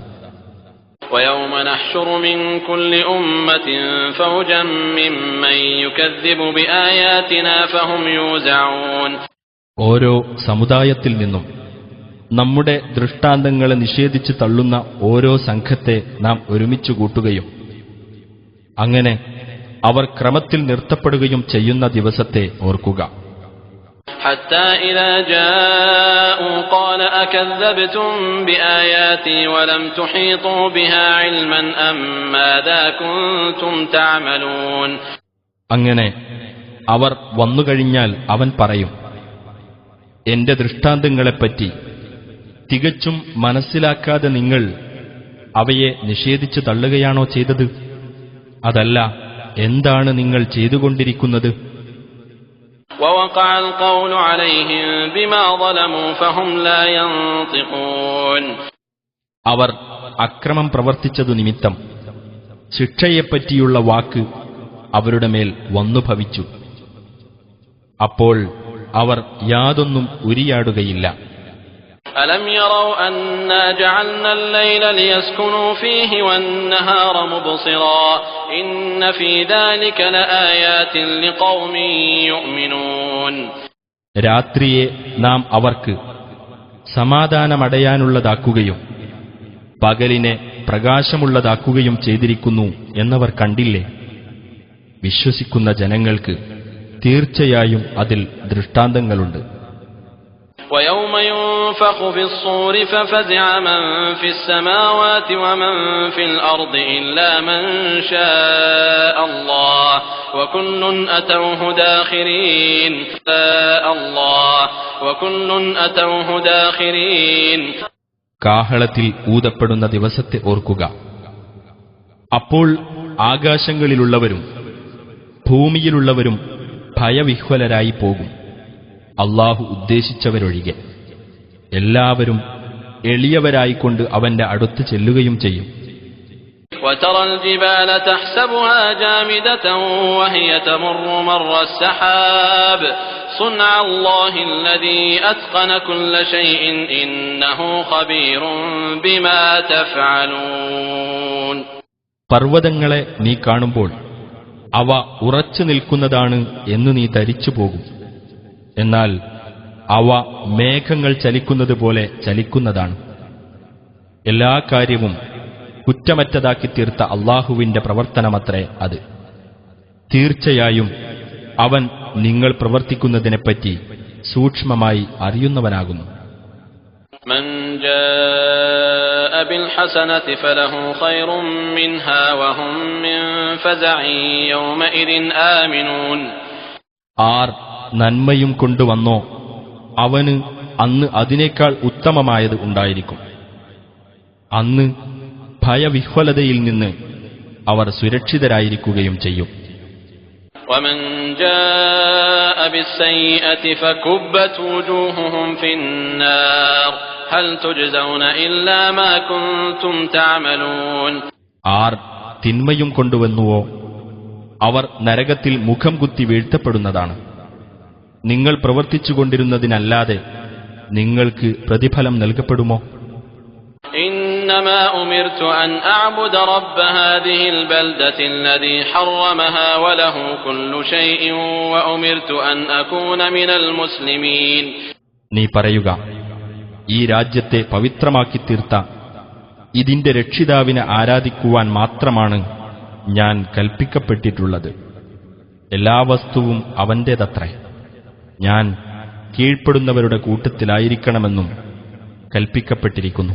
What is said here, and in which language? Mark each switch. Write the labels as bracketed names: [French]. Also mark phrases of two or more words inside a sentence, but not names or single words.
[Arabic] ويوم نحشر من كل أمة فوجا ممن يكذب بآياتنا فهم يوزعون. [Malayalam] ഓരോ സമുദായത്തിൽ നിന്നും നമ്മുടെ ദൃഷ്ടാന്തങ്ങളെ നിഷേധിച്ച് തള്ളുന്ന ഓരോ സംഘത്തെ നാം ഒരുമിച്ചു കൂട്ടുകയും അങ്ങനെ അവർ ക്രമത്തിൽ നിർത്തപ്പെടുകയും ചെയ്യുന്ന ദിവസത്തെ ഓർക്കുക. [Arabic] حتى إذا جاءوا قال أكذبتم بآياتي ولم تحيطوا بها علما أم ماذا كنتم تعملون. [Malayalam] അങ്ങനെ അവർ വന്നുകഴിഞ്ഞാൽ അവൻ പറയും, എന്റെ ദൃഷ്ടാന്തങ്ങളെപ്പറ്റി തികച്ചും മനസ്സിലാക്കാതെ നിങ്ങൾ അവയെ നിഷേധിച്ചു തള്ളുകയാണോ ചെയ്തത്? അതല്ല, എന്താണ് നിങ്ങൾ ചെയ്തുകൊണ്ടിരിക്കുന്നത്? [Arabic] ووقع القول عليهم بما ظلموا فهم لا ينطقون. [Malayalam] അവർ അക്രമം പ്രവർത്തിച്ചതു നിമിത്തം ശിക്ഷയെപ്പറ്റിയുള്ള വാക്ക് അവരുടെ മേൽ വന്നു ഭവിച്ചു. അപ്പോൾ അവർ യാതൊന്നും ഉരിയാടുകയില്ല. [Arabic] ألم يروا أنا جعلنا الليل ليسكنوا فيه والنهار مبصرا إن في ذلك لآيات لقوم يؤمنون. [Malayalam] രാത്രിയെ നാം അവർക്ക് സമാധാനമടയാനുള്ളതാക്കുകയും പകലിനെ പ്രകാശമുള്ളതാക്കുകയും ചെയ്തിരിക്കുന്നു എന്നവർ കണ്ടില്ലേ? വിശ്വസിക്കുന്ന ജനങ്ങൾക്ക് തീർച്ചയായും അതിൽ ദൃഷ്ടാന്തങ്ങളുണ്ട്. [Arabic] ويوم ينفخ في الصور ففزع من في السماوات ومن في الأرض إلا من شاء الله وكل أتوه داخرين. وكل أتوه داخرين. [Malayalam] കാഹളത്തിൽ ഊതപ്പെടുന്ന ദിവസത്തെ ഓർക്കുക. അപ്പോൾ ആകാശങ്ങളിലുള്ളവരും ഭൂമിയിലുള്ളവരും ഭയവിഹ്വലരായി പോകും. അല്ലാഹു ഉദ്ദേശിച്ചവരൊഴികെ എല്ലാവരും എളിയവരായിക്കൊണ്ട് അവന്റെ അടുത്ത് ചെല്ലുകയും ചെയ്യും. [Arabic] وترى الجبال تحسبها جامدة وهي تمر مر السحاب صنع الله الذي أتقن كل شيء إنه خبير بما تفعلون. [Malayalam] പർവ്വതങ്ങളെ നീ കാണുമ്പോൾ അവ ഉറച്ചു നിൽക്കുന്നതാണ് എന്ന് നീ ധരിച്ചു പോകും. എന്നാൽ അവ മേഘങ്ങൾ ചലിക്കുന്നത് പോലെ ചലിക്കുന്നതാണ്. എല്ലാ കാര്യവും കുറ്റമറ്റതാക്കി തീർത്ത അല്ലാഹുവിന്റെ പ്രവർത്തനമത്രേ അത്. തീർച്ചയായും അവൻ നിങ്ങൾ പ്രവർത്തിക്കുന്നതിനെപ്പറ്റി സൂക്ഷ്മമായി അറിയുന്നവനാകുന്നു. [Arabic] من جاء بالحسنة فله خير منها وهم من فزع يومئذ آمنون. [Malayalam] ആർ നന്മയും കൊണ്ടുവന്നോ അവന് അന്ന് അതിനേക്കാൾ ഉത്തമമായത് ഉണ്ടായിരിക്കും. അന്ന് ഭയവിഹ്വലതയിൽ നിന്ന് അവർ സുരക്ഷിതരായിരിക്കുകയും ചെയ്യും. [Arabic] ومن جاء بالسيئة فكبت وجوههم في النار هل تجزون إلا ما كنتم تعملون. [Malayalam] ആർ തിന്മയും കൊണ്ടുവന്നുവോ അവർ നരകത്തിൽ മുഖം കുത്തി വീഴ്ത്തപ്പെടുന്നതാണ്. നിങ്ങൾ പ്രവർത്തിച്ചുകൊണ്ടിരുന്നതിനല്ലാതെ നിങ്ങൾക്ക് പ്രതിഫലം നൽകപ്പെടുമോ? [Arabic] إنما أمرت أن أعبد رب هذه البلدة الذي حرمها وله كل شيء وأمرت أن أكون من المسلمين. [Malayalam] നീ പറയുക, ഈ രാജ്യത്തെ പവിത്രമാക്കി തീർത്ത ഇതിന്റെ രക്ഷിതാവിനെ ആരാധിക്കുവാൻ മാത്രമാണ് ഞാൻ കൽപ്പിക്കപ്പെട്ടിട്ടുള്ളത്. എല്ലാ വസ്തുവും അവന്റേതത്രേ. ഞാൻ കീഴ്പ്പെടുന്നവരുടെ കൂട്ടത്തിലായിരിക്കണമെന്നും കൽപ്പിക്കപ്പെട്ടിരിക്കുന്നു.